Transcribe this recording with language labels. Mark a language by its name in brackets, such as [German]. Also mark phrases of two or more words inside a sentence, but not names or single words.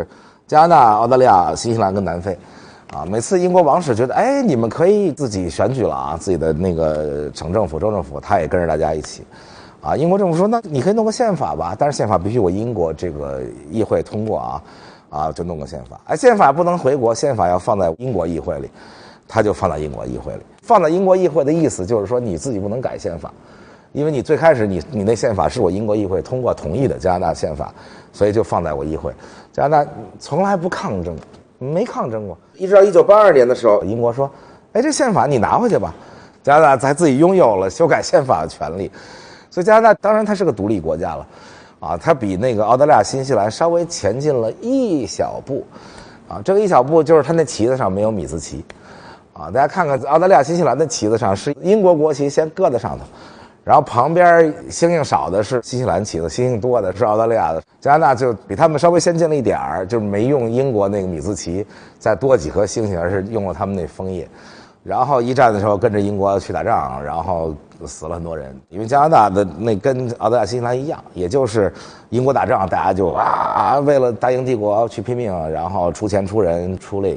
[Chinese] 加拿大、澳大利亞、新西蘭跟南非，啊，每次英國王室覺得，哎，你們可以自己選舉了啊，自己的那個省政府、州政府，他也跟着大家一起，啊，英國政府說，那你可以弄個憲法吧，但是憲法必須我英國這個議會通過啊，就弄個憲法，哎，憲法不能回國，憲法要放在英國議會裡，他就放在英國議會裡，放在英國議會的意思就是說你自己不能改憲法。因為你最開始你那憲法是我英國議會通過同意的加拿大憲法，所以就放在我議會。加拿大從來不抗爭，沒抗爭過，一直到1982年的時候，英國說：“哎，這憲法你拿回去吧。” 加拿大才自己擁有了修改憲法的權利。所以加拿大當然它是個獨立國家了，啊，它比那個澳大利亞、新西蘭稍微前進了一小步，啊，這個一小步就是它那旗子上沒有米字旗，啊，大家看看澳大利亞、新西蘭的旗子上是英國國旗先擱在上頭。然後旁邊星星少的是新西蘭旗子，星星多的是澳大利亞的。加拿大就比他們稍微先進了一點兒，就沒用英國那個米字旗再多幾顆星星，而是用了他們那楓葉。然後一戰的時候跟着英國去打仗，然後死了很多人。因為加拿大的那跟澳大利亞、新西蘭一樣，也就是英國打仗，大家就為了大英帝國去拼命，然後出錢出人出力。